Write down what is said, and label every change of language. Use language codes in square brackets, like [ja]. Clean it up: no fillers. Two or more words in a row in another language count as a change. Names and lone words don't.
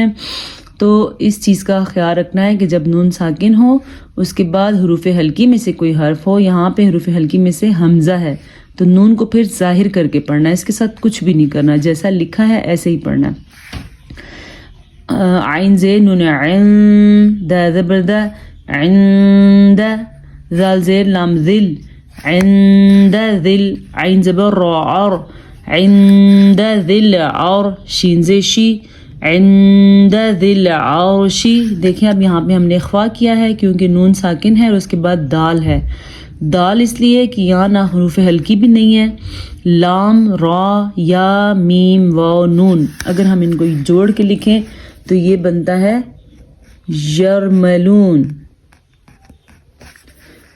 [ur] تو اس چیز کا خیال رکھنا ہے کہ جب نون ساکن ہو اس کے بعد حروف ہلکی میں سے کوئی حرف ہو، یہاں پہ حروف ہلکی میں سے حمزہ ہے تو نون کو پھر ظاہر کر کے پڑھنا ہے، اس کے ساتھ کچھ بھی نہیں کرنا، جیسا لکھا ہے ایسے ہی پڑھنا ہے۔ عین زیر نون عین، دا زبر دا، عند، ذال زیر لام ذل، عند ذل، عین زبر را، عر، عند ذل عر، شین زیر شی، عند ذی العرش۔ دیکھیں اب یہاں پہ ہم نے اخفاء کیا ہے کیونکہ نون ساکن ہے اور اس کے بعد دال ہے۔ دال اس لیے کہ یہاں نہ حروف ہلکی بھی نہیں ہے، لام، را، یا، میم، واو، نون، اگر ہم ان کو جوڑ کے لکھیں تو یہ بنتا ہے یرملون۔